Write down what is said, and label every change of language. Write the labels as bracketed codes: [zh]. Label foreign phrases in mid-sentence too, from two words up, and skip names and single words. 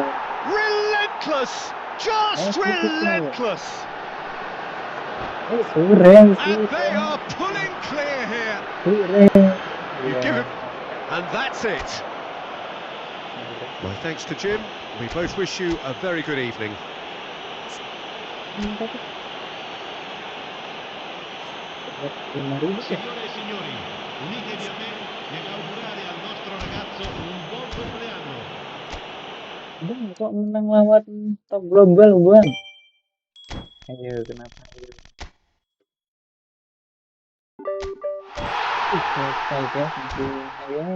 [en] Relentless! Just relentless! [id] Keren [en] And [id] sih. [en] they are pulling clear here. [id] Keren. [en] You [id] Iya. [en] give him, and that's it. My thanks to Jim. We both wish you a very good evening. [it] Signore e signori, unitevi a me nell'augurare al nostro ragazzo un buon compleanno. [id] Bang, kok menang lawan top global, Bang? Ayo, kenapa? Selesai guys, intinya guys.